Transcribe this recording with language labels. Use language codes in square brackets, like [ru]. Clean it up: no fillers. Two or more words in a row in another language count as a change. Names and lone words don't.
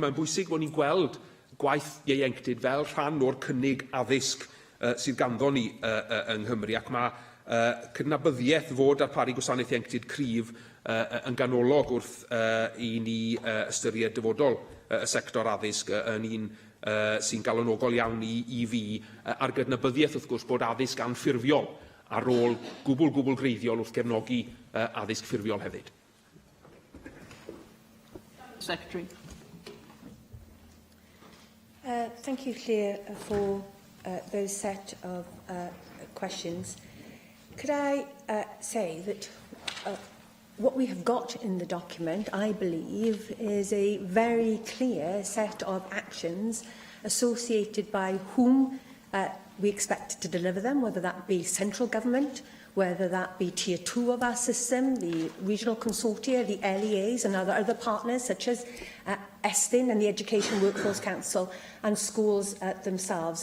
[cy] Mae'n bwysig bod ni'n gweld gwaith ieuenctid fel rhan o'r cynnig addysg sydd ganddo ni yng Nghymru, ac mae cydnabyddiaeth fod darparu gwasanaeth ieuenctid cryf yn ganolog wrth i ni ystyried dyfodol y sector addysg yn un sy'n galonogol iawn i fi ar gydnabyddiaeth, wrth gwrs, bod addysg anffurfiol ar ôl gwbl greiddiol wrth gefnogi addysg ffurfiol hefyd. [en] Secretary. Thank you, Claire, for those set of questions. Could I say that what we have got in the document, I believe, is a very clear set of actions associated by whom we expect to deliver them, whether that be central government, whether that be Tier 2 of our system, the regional consortia, the LEAs and other partners such as Estyn and the Education Workforce Council and schools themselves.